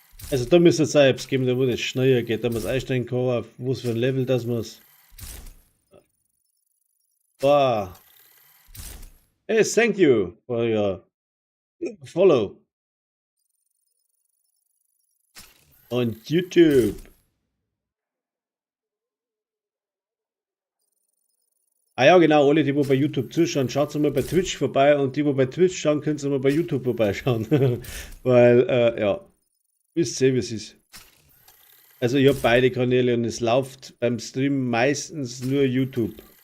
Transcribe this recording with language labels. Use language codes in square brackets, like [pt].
[de] Also da müsste es Apps geben, da wo das schneller geht, da muss einstellen können, auf was für ein Level das muss. Wow. [en] Hey, thank you for your follow on YouTube. [de] Ah ja, genau, alle, die wo bei YouTube zuschauen, schaut mal bei Twitch vorbei und die, wo bei Twitch schauen, können sie mal bei YouTube vorbeischauen. Weil, ja, wisst ihr, wie es ist. Also ich habe beide Kanäle und es läuft beim Stream meistens nur YouTube.